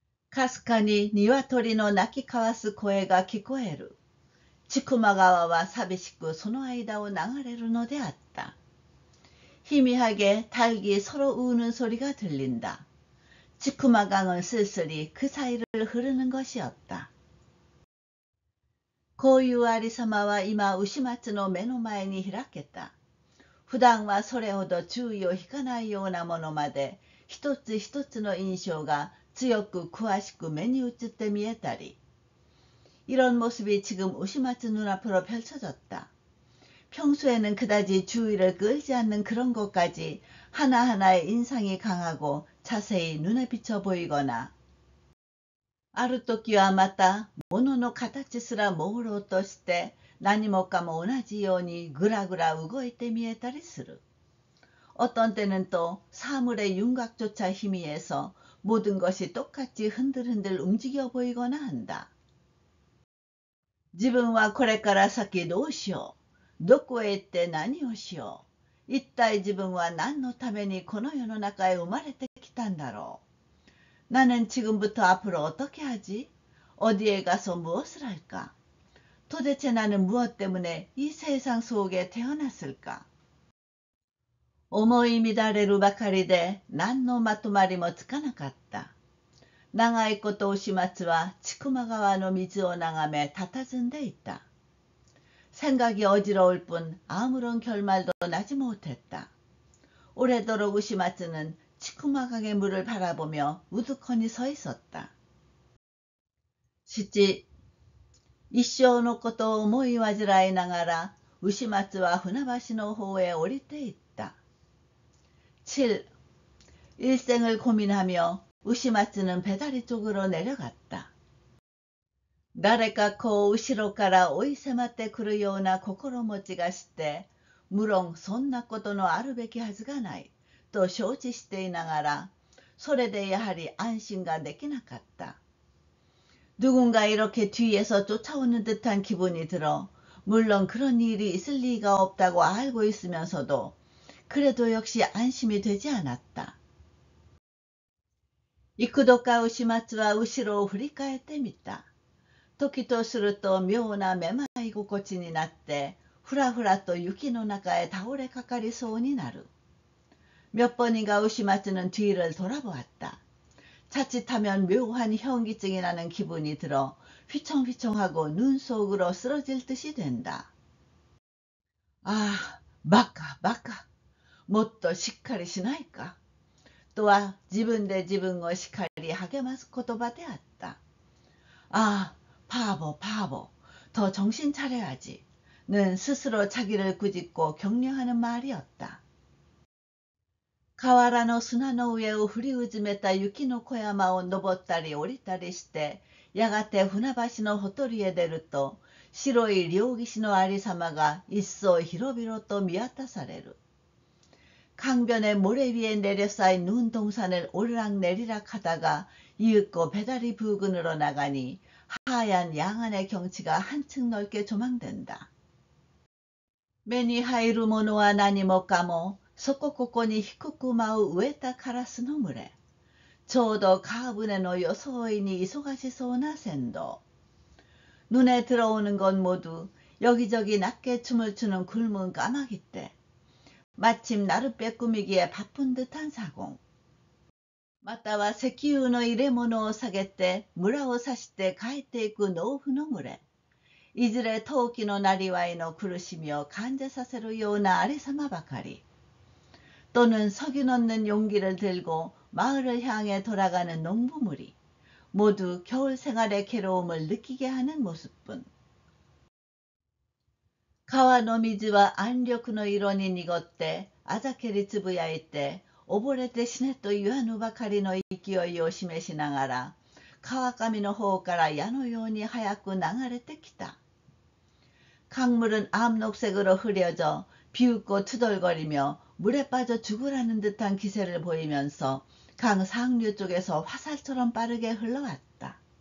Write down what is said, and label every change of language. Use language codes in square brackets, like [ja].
[ja] かすかに鶏の鳴き交わす声が聞こえる。千曲川は寂しくその間を流れるのであった。 [ko] 희미하게 닭이 서로 우는 소리가 들린다. 치쿠마 강은 쓸쓸히 그 사이를 흐르는 것이었다. 고유 아리사마와 이마 우시마츠의 [ja] 目の前に開けた。普段はそれほど注意を引かないようなものまで一つ一つの印象が強く詳しく目に映って見えたり、 [ko] 이런 모습이 지금 우시마츠 눈앞으로 펼쳐졌다. 평소에는 그다지 주의를 끌지 않는 그런 것까지 하나하나의 인상이 강하고 자세히 눈에 비쳐 보이거나, [ja] ある時はまた物の形すら朦朧として何もかも同じようにぐらぐら動いて見えたりする。 [ko] 어떤 때는 또 사물의 윤곽조차 희미해서 모든 것이 똑같이 흔들흔들 움직여 보이거나 한다. [ja] 自分はこれから先どうしよう。どこへ行って何をしよう。一体自分は何のためにこの世の中へ生まれてきたんだろう。 [ko] 나는 지금부터 앞으로 어떻게 하지? 어디에 가서 무엇을 할까? 도대체 나는 무엇 때문에 이 세상 속에 태어났을까? [ja] 思い乱れるばかりで何のまとまりもつかなかった。長いこと牛松は千曲川の水を眺め佇んでいた。 [ko] 생각이 어지러울 뿐 아무런 결말도 나지 못했다. 오래도록 우시마츠는 시커멓게 물을 바라보며 우두커니 서 있었다. 7. [ja] 一生のことを思い煩いながら、牛松は船橋の方へ降りていった。 7. [ko] 일생을 고민하며 우시마츠는 배다리 쪽으로 내려갔다. [ja] 誰かこう後ろから追い迫ってくるような心持ちがして、無論そんなことのあるべきはずがない、と承知していながら、それでやはり安心ができなかった。 [ko] 누군가 이렇게 뒤에서 쫓아오는 듯한 기분이 들어 물론 그런 일이 있을 리가 없다고 알고 있으면서도 그래도 역시 안심이 되지 않았다. [ja] 幾度か牛松は後ろを振り返ってみた。時とすると妙なめまい心地になってふらふらと雪の中へ倒れかかりそうになる。 [ko] 몇 번인가 우시마츠는 뒤를 돌아보았다. 자칫하면 묘한 현기증이 나는 기분이 들어 휘청휘청하고 눈 속으로 쓰러질 듯이 된다. [ja] 아, 바카, もっとしっかりしないかとは自分で自分を叱り励ます言葉であった。 [ko] 아, 바보, 더 정신 차려야지. 는 스스로 자기를 꾸짖고 격려하는 말이었다. [ja] 河原の砂の上を降りうずめた雪の小山を登ったり降りたりして、やがて船橋のほとりへ出ると、白い両岸のありさまが一層広々と見渡される。 [ko] 강변의 모래 위에 내려쌓인 눈동산을 오르락내리락 하다가 이윽고 배다리 부근으로 나가니 하얀 양안의 경치가 한층 넓게 조망된다. [ja] 目に入るものは何もかもそこここに低く舞う植えたカラスの群れ。ちょうど川舟の装いに忙しそうな船頭。 [ko] 눈에 들어오는 건 모두 여기저기 낮게 춤을 추는 굶은 까마귀떼. 마침 나룻배 꾸미기에 바쁜 듯한 사공. [ja] または石油の入れ物を下げて村を指して帰っていく農夫の群れ。いずれ陶器のなりわいの苦しみを感じさせるようなありさまばかり。 [ko] 또는 석유 넣는 용기를 들고 마을을 향해 돌아가는 농부무리. 모두 겨울 생활의 괴로움을 느끼게 하는 모습뿐. [ja] 川の水は暗緑の色に濁ってあざけりつぶやいて溺れて死ねと言わぬばかりの勢いを示しながら川上の方から矢のように早く流れてきた。 [ko] 강물은 암녹색으로 흐려져 비웃고 투덜거리며 물에 빠져 죽으라는 듯한 기세를 보이면서 강 상류 쪽에서 화살처럼 빠르게 흘러왔다.